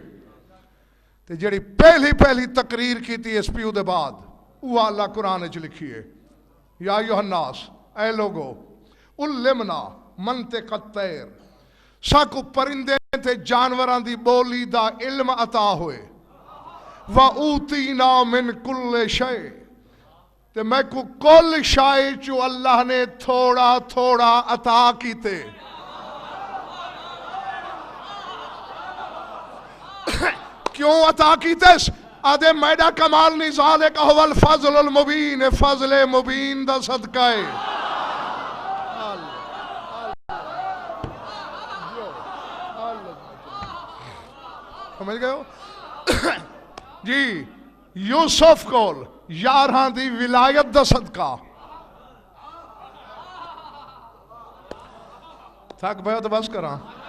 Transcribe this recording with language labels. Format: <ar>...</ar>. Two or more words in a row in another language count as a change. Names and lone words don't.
<skr>تے جڑی پہلی تقریر کی تھی اس پیو دے بعد وہ اللہ قرآن وچ لکھی ہے</skr> <ar>یا ایھا الناس</ar> <skr>اے لوگو</skr> <ar>علمنا منطق الطیر</ar> <skr>ساکو پرندے تے جانوراں دی بولی دا علم عطا ہوئے</skr> <ar>وَأُوتِينَا مِن كُلِّ شَيْءٍ</ar> <skr>تے میں کو</skr> <ar>کل شائی</ar> <skr>چو اللہ نے تھوڑا تھوڑا عطا کیتے. کیوں عطا کیتے؟ آدھے میڈا کمال نہیں</skr> <ar>ذالک هو الفضل المبین، فضل مبین</ar> <skr>دا صدقہ ہے. سمجھ گئے ہو؟ جی یوسف کول یارہاں دی ولایت دا صدقہ. تھک بھائی تو بس کراں.</skr>